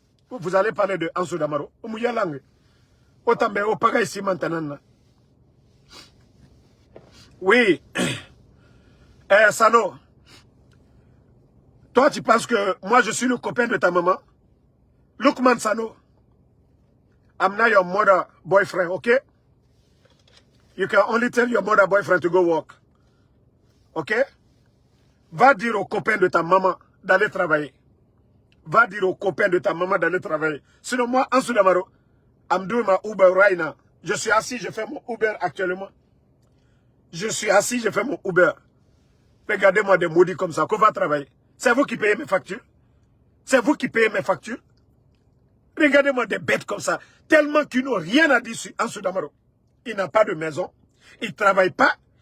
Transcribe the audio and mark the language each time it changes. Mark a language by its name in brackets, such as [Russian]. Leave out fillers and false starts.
[French] Vous allez parler de Ansou Damaro, o mouya langue, o tambe, o paga ici maintenant. Oui, Sano, toi tu penses que moi je suis le copain de ta maman? [English] Lukman Sano, I'm not your mother boyfriend, okay? You can only tell your mother boyfriend to go work. Okay? [French] Va dire au copain de ta maman d'aller travailler. Va dire au copain de ta maman d'aller travailler. Sinon moi, [English] Ansou Damaro, I'm doing my Uber right now. [French] Je suis assis, je fais mon Uber actuellement. Je suis assis, je fais mon Uber. Regardez-moi des maudits comme ça, qu'on va travailler. C'est vous qui payez mes factures. C'est vous qui payez mes factures. Regardez-moi des bêtes comme ça. Tellement qu'ils n'ont rien à dire sur Ansou Damaro. Il n'a pas de maison. Il ne travaille pas.